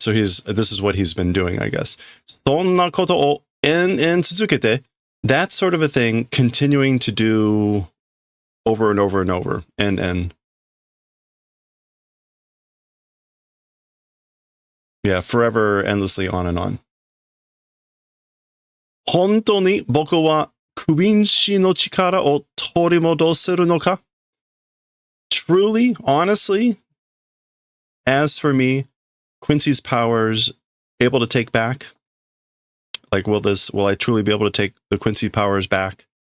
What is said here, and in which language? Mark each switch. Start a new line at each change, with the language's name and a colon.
English: So this is what he's been doing, I guess.
Japanese: そんなことを延々続けて,
English: that sort of a thing, continuing to do over and over and over, and yeah, forever, endlessly, on and on.
Japanese: 本当に僕はクインシーの力を取り戻せるのか?
English: Truly, honestly, as for me, Quincy's powers able to take back? Like, will I truly be able to take the Quincy powers back?